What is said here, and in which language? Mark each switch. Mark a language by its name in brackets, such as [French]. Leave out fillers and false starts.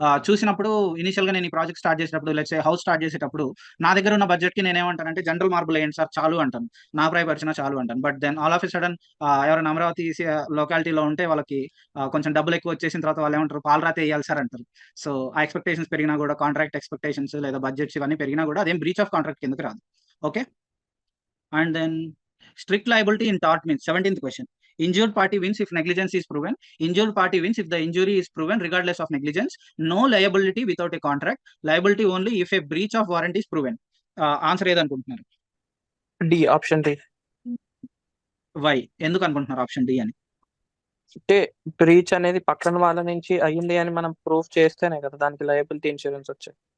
[Telugu] చూసినప్పుడు ఇనిషియల్ గా నేను ఈ ప్రాజెక్ట్ స్టార్ట్ చేసేటప్పుడు, లెట్స్ సే హౌస్ స్టార్ట్ చేసేటప్పుడు నా దగ్గర ఉన్న బడ్జెట్ కి నేనేమంటానంటే జనరల్ మార్బుల్ వేయండి సార్ చాలు అంటాను, నా ప్రాయపరిచిన చాలు అంటాను. [English] but then all of a sudden [Telugu] ఎవరైనా అమరావతి లొకాలిటీలో ఉంటే వాళ్ళకి కొంచెం డబ్బులు ఎక్కువ వచ్చేసిన తర్వాత వాళ్ళు ఏమంటారు, పాలరాతే వేయాలి సార్ అంటారు. సో ఆ ఎక్స్పెక్టేషన్స్ పెరిగినా కూడా, కాంట్రాక్ట్ ఎక్స్పెక్టేషన్స్ లేదా బడ్జెట్స్ ఇవన్నీ పెరిగినా కూడా అదేం బ్రీచ్ ఆఫ్ కాంట్రాక్ట్ కిందకి రాదు. [English] Okay, and then strict liability in tort means 17th question. Injured party wins if negligence is proven. Injured party wins if the injury is proven regardless of negligence. No liability without a contract. Liability only if a breach of warranty is proven. [Telugu] Answer ఏదనుకుంటున్నారు? D, option D. Why? ఎందుకు అనుకుంటున్నారు option D అని? అంటే breach అనేది పక్కన వాళ్ళ నుంచి అయ్యింది అని మనం ప్రూఫ్ చేస్తేనే కదా దానికి లయబిలిటీ ఇన్సూరెన్స్ వచ్చాయి.